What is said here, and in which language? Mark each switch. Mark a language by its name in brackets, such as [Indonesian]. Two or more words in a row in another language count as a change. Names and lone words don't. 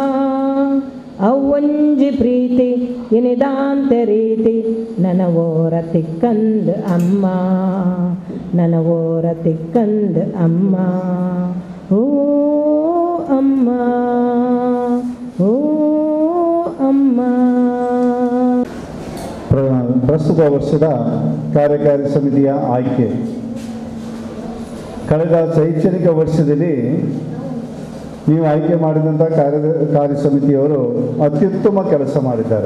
[Tulu] ಅವೊಂಜಿ ಪ್ರೀತಿ ಇನಿದಾಂತೆ ರೀತಿ ನನವೋರ ತಿಕ್ಕಂದು ಅಮ್ಮ, ನನವೋರ ತಿಕ್ಕಂದು ಅಮ್ಮ. ಓ ಅಮ್ಮ, ಓ ಅಮ್ಮ. [Kannada] ಪ್ರಸ್ತುತ ವರ್ಷದ ಕಾರ್ಯಕಾರಿ ಸಮಿತಿಯ ಆಯ್ಕೆ. ಕಳೆದ ಶೈಕ್ಷಣಿಕ ವರ್ಷದಲ್ಲಿ ನೀವು ಆಯ್ಕೆ ಮಾಡಿದಂಥ ಕಾರ್ಯ ಸಮಿತಿಯವರು ಅತ್ಯುತ್ತಮ ಕೆಲಸ ಮಾಡಿದ್ದಾರೆ.